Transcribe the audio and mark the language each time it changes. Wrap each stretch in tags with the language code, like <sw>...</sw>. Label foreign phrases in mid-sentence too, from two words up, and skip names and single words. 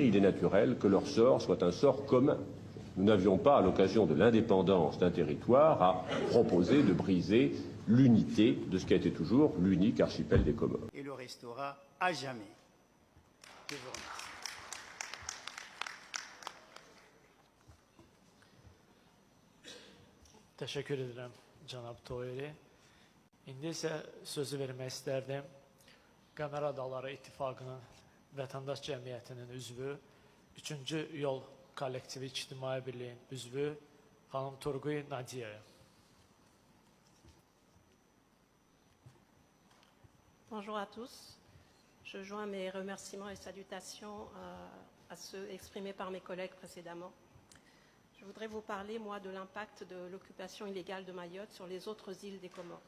<fr>Il est naturel que leur sort soit un sort commun. Nous n'avions pas, à l'occasion de l'indépendance d'un territoire, à proposer de briser l'unité de ce qui a été toujours l'unique archipel des Comores. Et le restera à jamais. Je vous remercie.</fr> <tr>Teşekkür ederim Cenab Toyeri.</tr> <az>İndi ise sözü vermək istərdim Qəmər Adaları İttifaqının Vətəndaş Cəmiyyətinin üzvü, 3-cü Yol Kollektivi İctimai Birliyin üzvü xanım Turguy Nadiyaya.</az> <fr>Bonjour à tous. Je joins mes remerciements et salutations à ceux exprimés par mes collègues précédemment. Je voudrais vous parler, moi, de l'impact de l'occupation illégale de Mayotte sur les autres îles des Comores.</fr>